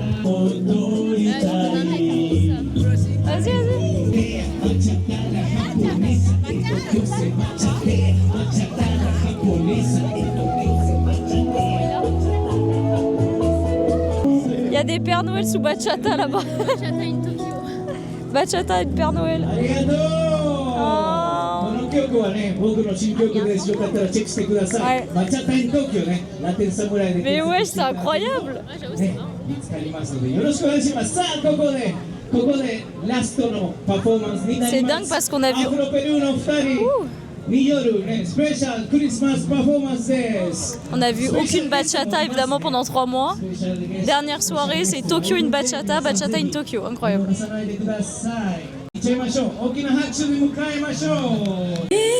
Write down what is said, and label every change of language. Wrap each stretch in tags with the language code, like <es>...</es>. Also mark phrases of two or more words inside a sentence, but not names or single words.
<fr>Vas-y, vas-y. Il y a des Pères Noël sous bachata là-bas. Bachata in Tokyo. Bachata et Père Noël. Oh.</fr> <ja>この曲はね、僕の新曲です。よかったらチェックしてください。バチャタイン東京ね、ラテンサムライで。</ja> <fr>Mais ouais, c'est incroyable. はい、j'avoue, c'est</fr> <ja>ね、見つかりますので、よろしくお願いします。さあ、ここでラストのパフォーマンスになり</ja> <fr>C'est</fr> <ja>ま</ja> <fr>dingue</fr> <ja>す。</ja> <fr>parce qu'on a vu.</fr> <ja>アフロペルーの2人によるね、スペシャルクリスマスパフォーマンスです。</ja> <fr>On a vu aucune bachata évidemment pendant 3 mois. Dernière soirée, c'est Tokyo in bachata, bachata in Tokyo. Incroyable.</fr> <ja>重ねてください。いっちゃいましょう。大きな拍手で迎えましょう。</ja>